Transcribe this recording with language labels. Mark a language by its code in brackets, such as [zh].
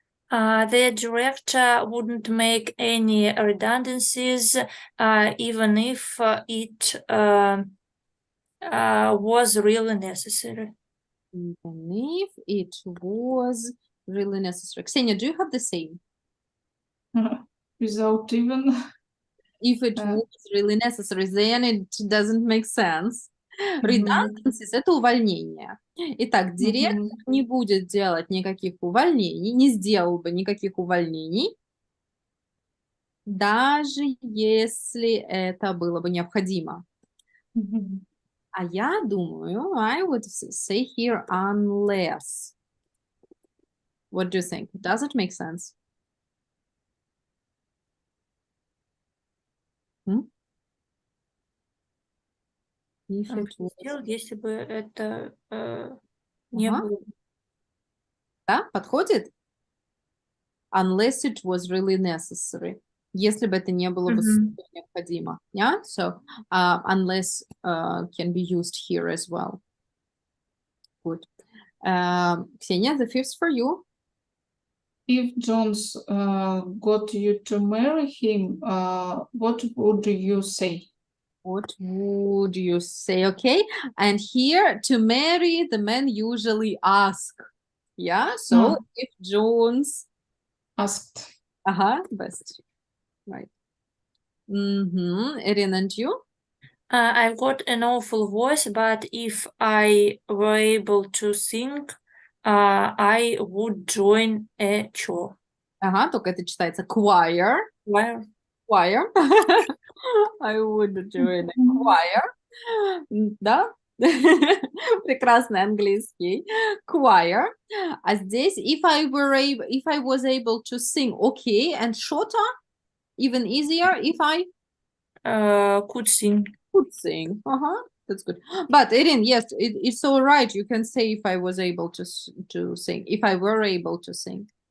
[en] The director wouldn't make any redundancies, even if it was really necessary. Even if it was really necessary. Ksenia, do you have the same? Without even. If it was really necessary, then it doesn't make sense. [ru] Redundancies – это увольнение. Итак, директор не будет делать никаких увольнений, не сделал бы никаких увольнений, даже если это было бы необходимо. А я думаю, [en] I would say here unless. What do you think? Does it make sense? If it was... [ru] Если бы это не было. Да, подходит? [en] Unless it was really necessary. [ru] Если бы это не было бы необходимо. [en] Yeah? So, unless can be used here as well. Good. Ksenia, the fifth for you. If Jones got you to marry him, what would you say? What would you say? Okay. And here, to marry, the men usually ask. Yeah. So, if Jones asked. Best. Right. Erin, and you? I've got an awful voice, but if I were able to sing, I would join a choir. [ru] Только это читается choir. [en] Choir. I would join a choir. [ru] Да? Прекрасный английский. [en] Choir. [ru] А здесь, [en] if I was able to sing, okay, and shorter, even easier, if I could sing. Could sing. That's good. But Erin, yes, it's all right. You can say if I was able to sing, if I were able to sing.